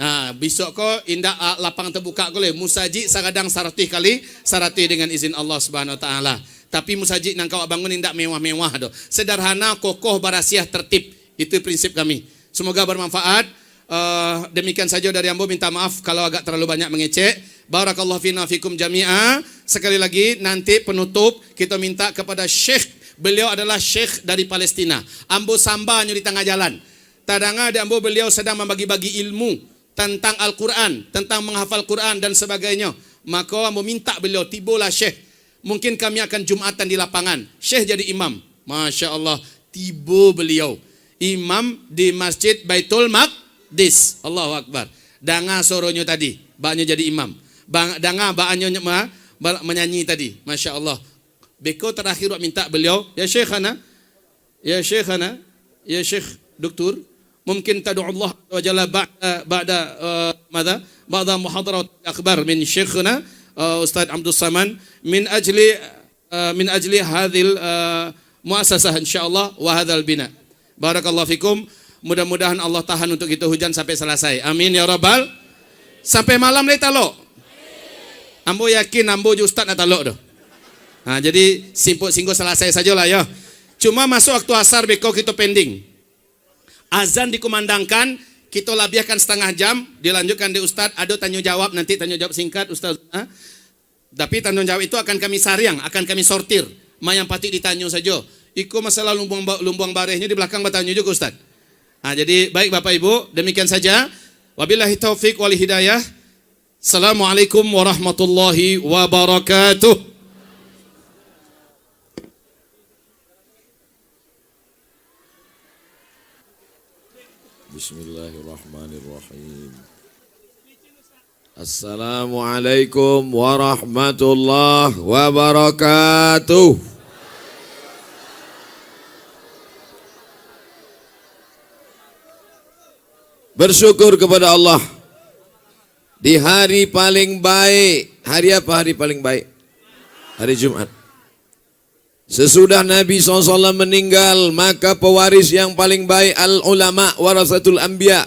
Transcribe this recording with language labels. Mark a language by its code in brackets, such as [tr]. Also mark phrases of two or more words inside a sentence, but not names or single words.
[min] Besok kok indah lapang terbuka boleh. Musaji sakadang 100 kali 100 dengan izin [ar] الله سبحانه وتعالى. [min] Tapi musaji nang kau bangun indah mewah-mewah doh. Sederhana, kokoh, barasiah, tertib. [id] Itu prinsip kami. Semoga bermanfaat. Demikian saja dari Ambo, minta maaf kalau agak terlalu banyak mengecek. [ar] بارك الله فينا فيكم جميعا. [id] Sekali lagi nanti penutup kita minta kepada Syekh. Beliau adalah Syekh dari Palestina. [min] Ambo sambanya di tengah jalan. [id] Tadanga di Ambo beliau sedang membagi-bagi ilmu tentang Al-Quran, tentang menghafal Quran dan sebagainya. Maka Ambo minta beliau tibolah Syekh. Mungkin kami akan Jumatan di lapangan. Syekh jadi imam. [ar] ما شاء الله, [id] tibo beliau imam di Masjid Baitul Maqdis. [ar] الله أكبر. [min] Danga soronya tadi. Baknya jadi imam. [id] Dengar baknya menyanyi tadi. [ar] ما شاء الله. [id] Beko terakhir minta beliau, [ar] ya Syekhana, ya Syekhana, ya Syekh Doktor, mungkin تدعو الله وجل بعد ماذا بعد محاضرة أخبار من شيخنا أستاذ عبد الصمد من أجل هذه المؤسسة إن شاء الله وهذا البناء. بارك الله فيكم. [id] Mudah-mudahan Allah tahan untuk itu hujan sampai selesai. [ar] آمين يا رب. [id] Sampai malam lagi talok. [min] Ambo yakin ambo je ustaz nak talok dah. Nah, jadi simpuk singgo selesai sajalah ya. [id] Cuma masuk waktu asar beko kita pending. Azan dikumandangkan, kita labiahkan setengah jam, dilanjutkan di ustaz, ada tanya jawab, nanti tanya jawab singkat ustaz. Tapi tanya jawab itu akan kami saring, akan kami sortir. Yang patut ditanya saja. Iko masalah lumbung barehnya di belakang bertanya juga ustaz. Jadi baik Bapak Ibu, demikian saja. [ar] وبالله التوفيق والهداية. السلام عليكم ورحمة الله وبركاته. بسم الله الرحمن الرحيم. السلام عليكم ورحمة الله وبركاته. [id] Bersyukur kepada Allah di hari paling baik. Hari apa hari paling baik? Hari Jumat. Sesudah Nabi SAW meninggal, maka pewaris yang paling baik [ar] العلماء ورثة الأنبياء.